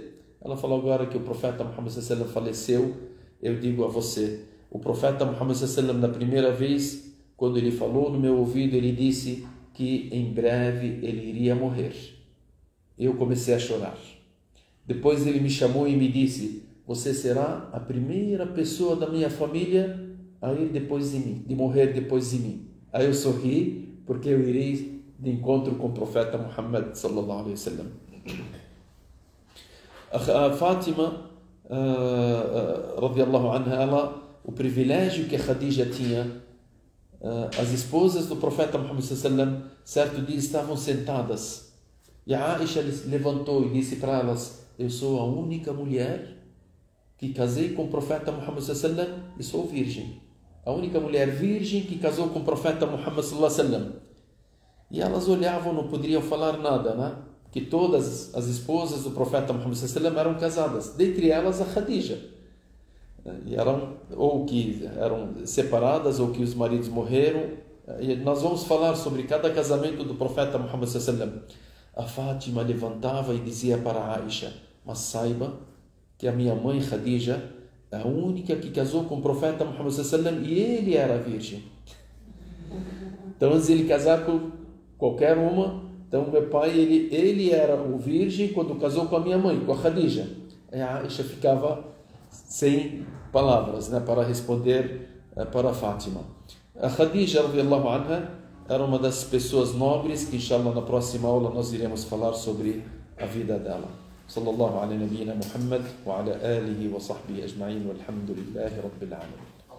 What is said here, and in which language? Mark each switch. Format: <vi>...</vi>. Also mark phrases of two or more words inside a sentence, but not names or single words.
<pt>Ela falou: agora que o profeta Muhammad</pt> <ar>صلى الله عليه وسلم</ar> <pt>faleceu, eu digo a você, o profeta Muhammad</pt> <ar>صلى الله عليه وسلم,</ar> <pt>na primeira vez, quando ele falou no meu ouvido, ele disse que em breve ele iria morrer. Eu comecei a chorar. Depois ele me chamou e me disse: você será a primeira pessoa da minha família a ir depois de mim, de morrer depois de mim. Aí eu sorri, porque eu irei de encontro com o profeta Muhammad</pt> <ar>صلى الله عليه وسلم.</ar> <pt>A Fátima</pt> <ar>رضي الله عنها,</ar> <pt>o privilégio que a Khadija tinha, as esposas do profeta Muhammad</pt> <ar>صلى الله عليه وسلم,</ar> <pt>certo dia estavam sentadas e a Aisha levantou e disse para elas: eu sou a única mulher que casei com o profeta Muhammad</pt> <ar>صلى الله عليه وسلم</ar> <pt>e sou virgem, a única mulher virgem que casou com o profeta Muhammad</pt> <ar>صلى الله عليه وسلم.</ar> <pt>E elas olhavam, não poderiam falar nada, né? Que todas as esposas do profeta Muhammad</pt> <ar>صلى الله عليه وسلم</ar> <pt>eram casadas, dentre elas a Khadija, e ou que eram separadas ou que os maridos morreram. E nós vamos falar sobre cada casamento do profeta Muhammad</pt> <ar>صلى الله عليه وسلم.</ar> <pt>A Fátima levantava e dizia para a Aisha: mas saiba que a minha mãe Khadija é a única que casou com o profeta Muhammad</pt> <ar>صلى الله عليه وسلم</ar> <pt>e ele era virgem. Então, antes de ele casar com qualquer uma, então meu pai, ele era o virgem quando casou com a minha mãe, com a Khadija. E a Aisha ficava sem palavras, né, para responder para a Fátima. A Khadija</pt> <ar>رضي الله عنها</ar> <pt>era uma das pessoas nobres que, inshallah, na próxima aula nós iremos falar sobre a vida dela.</pt> <ar>صلى الله على نبينا محمد وعلى آله وصحبه أجمعين والحمد لله رب العالمين.</ar>